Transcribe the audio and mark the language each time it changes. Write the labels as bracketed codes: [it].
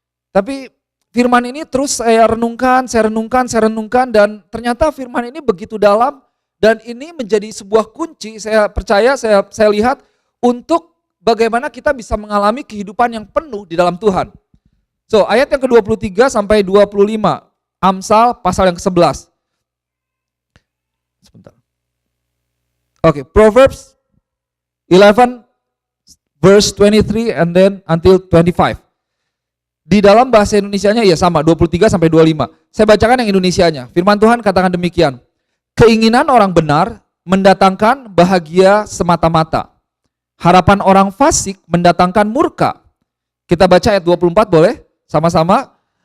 [id] Tapi firman ini terus saya renungkan dan ternyata firman ini begitu dalam. Dan ini menjadi sebuah kunci, saya percaya, saya lihat untuk bagaimana kita bisa mengalami kehidupan yang penuh di dalam Tuhan. So, ayat yang ke-23 sampai 25, Amsal pasal yang ke-11. Sebentar. [en] Oke, Proverbs 11 verse 23 and then until 25. [id] Di dalam bahasa Indonesianya ya sama, 23 sampai 25. Saya bacakan yang Indonesianya. Firman Tuhan katakan demikian. Keinginan orang benar mendatangkan bahagia semata-mata. Harapan orang fasik mendatangkan murka. Kita baca ayat 24 boleh? Sama-sama.